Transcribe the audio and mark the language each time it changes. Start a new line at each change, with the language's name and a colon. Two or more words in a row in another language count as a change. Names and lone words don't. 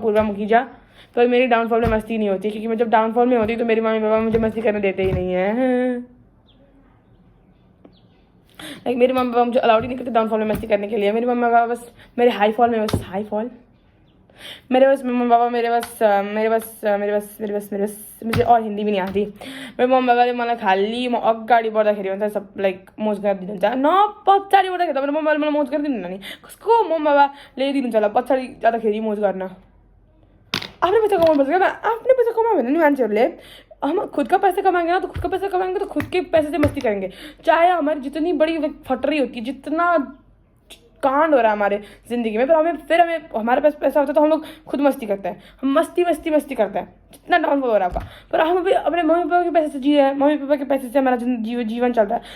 Hindi: अपूर्वा मुखीजा, पर मेरी डाउनफॉल में मस्ती नहीं होती, क्योंकि मैं जब डाउनफॉल में होती तो मेरी मम्मी पापा मुझे मस्ती करने देते ही नहीं है। लाइक मेरे मम्मी पापा मुझे अलाउड ही नहीं करते डाउनफॉल में मस्ती करने के लिए। मेरे मम्मी पापा बस मेरे
English: high fall
Hindi: में बस
English: high fall
Hindi: मेरे बस मम्मी पापा मेरे बस मुझे और हिंदी भी नहीं आती।
Nepali: मेरे मम्मी पापाले मलाई खालि म अगाडि बढ्दाखेरि हुन्छ सब लाइक मोज गरिदिनुहुन्छ, न पछाडि बढ्दाखेरि त मेरो मम्मीले मलाई मोज गरिदिनुहुन्न नि। कसको मम्मी बाबाले दिनुहुन्छ होला पछाडि जाँदाखेरि मोज गर्न? आफ्नै पैसा कमाउनुपर्छ क्या, आफ्नै पैसा कमायो भने नि मान्छेहरूले
Hindi: हम खुद का पैसा कमाएंगे ना, तो खुद का पैसा कमाएंगे तो खुद के पैसे से मस्ती करेंगे। चाहे हमारी जितनी बड़ी फटरी होती है, जितना कांड हो रहा है हमारे ज़िंदगी में, फिर हमें हमारे पास पैसा होता है तो हम लोग खुद मस्ती करते हैं, हम मस्ती करते हैं, जितना डाउनफॉल हो रहा है आपका। पर हम अभी अपने मम्मी पापा के पैसे से जी रहे हैं, मम्मी पापा के पैसे से हमारा जीवन चल रहा है।